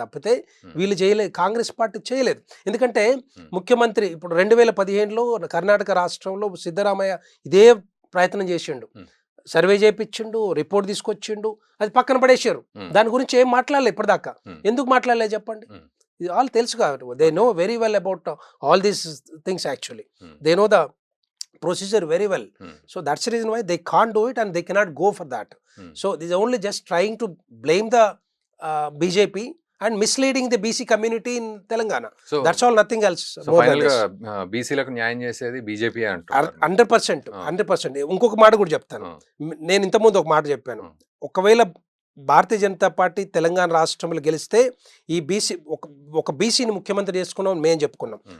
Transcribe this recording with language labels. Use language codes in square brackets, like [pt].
[te] తప్పితే వీళ్ళు చేయలేదు, కాంగ్రెస్ పార్టీ చేయలేదు. ఎందుకంటే ముఖ్యమంత్రి ఇప్పుడు 2015లో కర్ణాటక రాష్ట్రంలో సిద్ధరామయ్య ఇదే ప్రయత్నం చేసిండు, సర్వే చేయించిండు, రిపోర్ట్ తీసుకొచ్చిండు, అది పక్కన పడేసారు. దాని గురించి ఏం మాట్లాడలేదు ఇప్పటిదాకా. ఎందుకు మాట్లాడలేదు చెప్పండి? ఇది ఆల్ తెలుసు కాబట్టి, [en] They know very well about all these things. Actually they know the procedure very well. So that's the reason why they can't do it and they cannot go for that. So this is only just trying to blame the BJP and misleading the BC community in Telangana. So that's all, nothing else. [te] So final గా బీసీలకు న్యాయం చేసేది BJP అంటారు. 100%. ఇంకొక మాట కూడా చెప్తాను. నేను ఇంతకుముందు ఒక మాట చెప్పాను, ఒకవేళ భారతీయ జనతా పార్టీ తెలంగాణ రాష్ట్రంలో గెలిస్తే ఈ ఒక బీసీని ముఖ్యమంత్రి చేసుకున్నాం మేము చెప్పుకున్నాం.